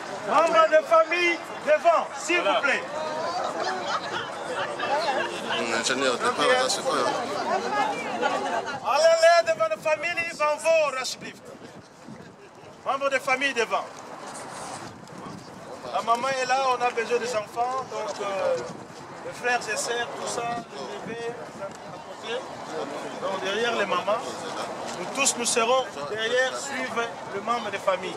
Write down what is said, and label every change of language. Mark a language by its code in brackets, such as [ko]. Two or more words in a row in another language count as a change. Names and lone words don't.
[fr] Membres de famille devant, s'il vous plaît. Allez devant la famille, [nl] van voor alsjeblieft. [fr] Membres de famille devant. La maman est là, on a besoin des enfants, donc les frères et sœurs, tout ça, les bébés, à côté. Donc derrière les mamans, nous tous nous serons derrière, suivre le membre de famille.